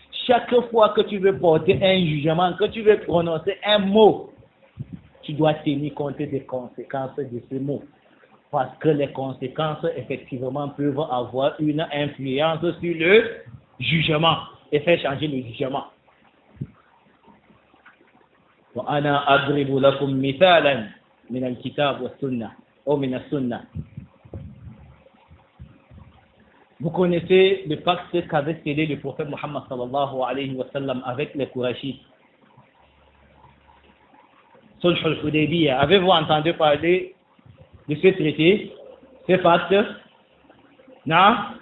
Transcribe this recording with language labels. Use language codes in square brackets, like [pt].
[fr] Chaque fois que tu veux porter un jugement, que tu veux prononcer un mot, tu dois tenir compte des conséquences de ce mot. Parce que les conséquences, effectivement, peuvent avoir une influence sur le jugement et faire changer le jugement. [ar] وأنا أضرب لكم مثالا من الكتاب والسنة أو من السنة. [fr] Vous connaissez le pacte qu'avait scellé le prophète Mohammed [ar] sallallahu alayhi wa sallam [fr] avec les Qurayshis. Sulh al-Hudaybiyah. Avez-vous entendu parler de ce traité, ce pacte? Non?